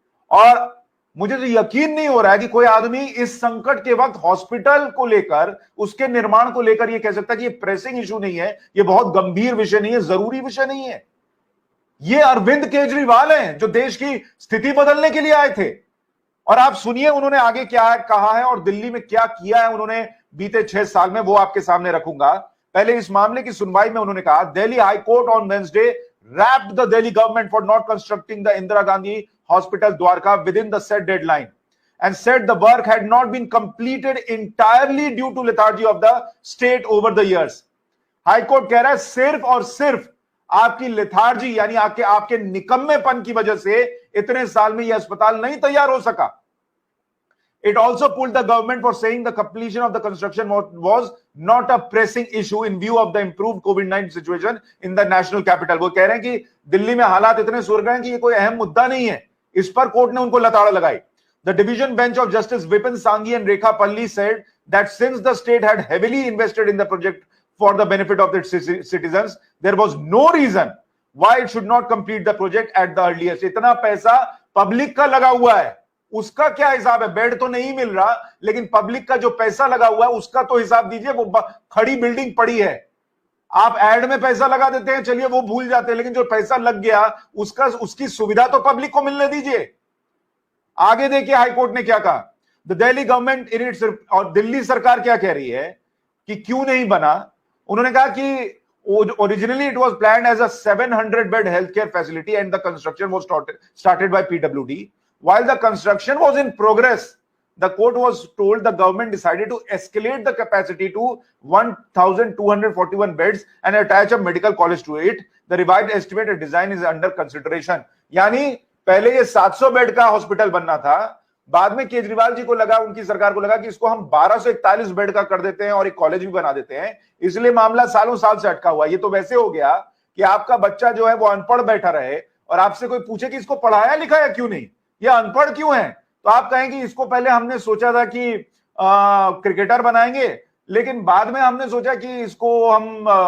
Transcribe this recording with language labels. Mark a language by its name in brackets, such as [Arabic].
[Hindi] और मुझे तो यकीन नहीं हो रहा है कि कोई आदमी इस संकट के वक्त हॉस्पिटल को लेकर, उसके निर्माण को लेकर यह कह सकता है कि यह प्रेसिंग इशू नहीं है, यह बहुत गंभीर विषय नहीं है, जरूरी विषय नहीं है। यह अरविंद केजरीवाल हैं जो देश की स्थिति बदलने के लिए आए थे। और आप सुनिए उन्होंने आगे क्या कहा है और दिल्ली में क्या किया है उन्होंने बीते 6 साल में, वो आपके सामने रखूंगा। पहले इस मामले की सुनवाई में उन्होंने कहा, [English] Delhi high court on Wednesday wrapped the Delhi government for not constructing the Indira Gandhi Hospital Dwarka within the set deadline and said the work had not been completed entirely due to lethargy of the state over the years. [Hindi] High court कह रहा है सिर्फ और सिर्फ आपकी lethargy यानी आपके निकम्मेपन की वजह से इतने साल में यह अस्पताल नहीं तैयार हो सका। [English] It also pulled the government for saying the completion of the construction was not a pressing issue in view of the improved COVID-19 situation in the national capital. [Hindi] वो कह रहे हैं कि दिल्ली में हालात इतने सुधर गए हैं कि ये कोई अहम मुद्दा नहीं है। इस पर कोर्ट ने उनको लताड़ लगाई। [English] The division bench of Justice Vipin Sanghi and Rekha Palli said that since the state had heavily invested in the project for the benefit of its citizens, there was no reason why it should not complete the project at the earliest. [Hindi] इतना पैसा public का लगा हुआ है, उसका क्या हिसाब है? बेड तो नहीं मिल रहा, लेकिन पब्लिक का जो पैसा लगा हुआ है उसका तो हिसाब दीजिए। वो खड़ी बिल्डिंग पड़ी है, आप एड में पैसा लगा देते हैं, चलिए वो भूल जाते हैं, लेकिन जो पैसा लग गया उसकी सुविधा तो पब्लिक को मिलने दीजिए। आगे देखिए हाईकोर्ट ने क्या कहा। [English] the Delhi government in its, [Hindi] और दिल्ली सरकार क्या कह रही है कि क्यों नहीं बना। उन्होंने कहा कि [English] originally it was planned as a 700 bed healthcare facility and the construction was started by PWD. While the construction was in progress, the court was told the government decided to escalate the capacity to 1,241 beds and attach a medical college to it. The revised estimated design is under consideration. [Hindi] यानी पहले ये 700 bed का hospital बनना था, बाद में केजरीवाल जी को लगा, उनकी सरकार को लगा कि इसको हम 1241 बेड का कर देते हैं और एक कॉलेज भी बना देते हैं, इसलिए मामला सालों साल से अटका हुआ। ये तो वैसे हो गया कि आपका बच्चा जो है वो अनपढ़ बैठा रहे और आपसे कोई पूछे कि इसको पढ़ाया लिखाया क्यों नहीं, ये अनपढ़ क्यों है, तो आप कहेंगे इसको पहले हमने सोचा था कि क्रिकेटर बनाएंगे, लेकिन बाद में हमने सोचा कि इसको हम